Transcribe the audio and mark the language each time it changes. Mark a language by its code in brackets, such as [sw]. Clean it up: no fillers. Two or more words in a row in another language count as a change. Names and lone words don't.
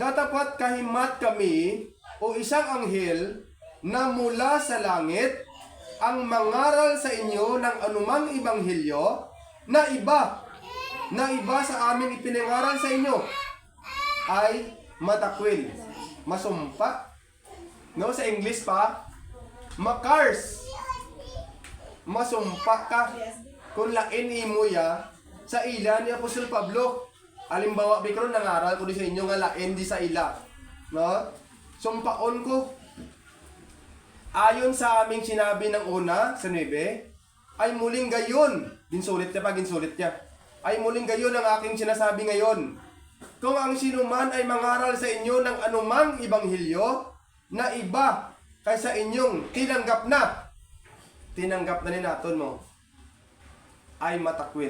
[tl] Datapat kahimat kami o isang anghel na mula sa langit ang mangaral sa inyo ng anumang ibanghilyo na iba sa aming ipinangaral sa inyo ay matakwil, masumpa. [hil] No, sa English pa, makars. Masumpa ka kung lain imo ya sa ila ni Apostol Pablo. Alimbawa, bikron nangaral ko di sa inyo nga lain di sa ila. No? Sumpaon ko. [tl] Ayon sa aming sinabi ng una, sa 9, ay muling gayon. [hil] Ginsulit niya. [tl] Ay muling gayon ang aking sinasabi ngayon. Kung ang sinuman ay mangaral sa inyo ng anumang ibanghilyo na iba kaysa inyong tinanggap na ni naton mo, ay matakwil.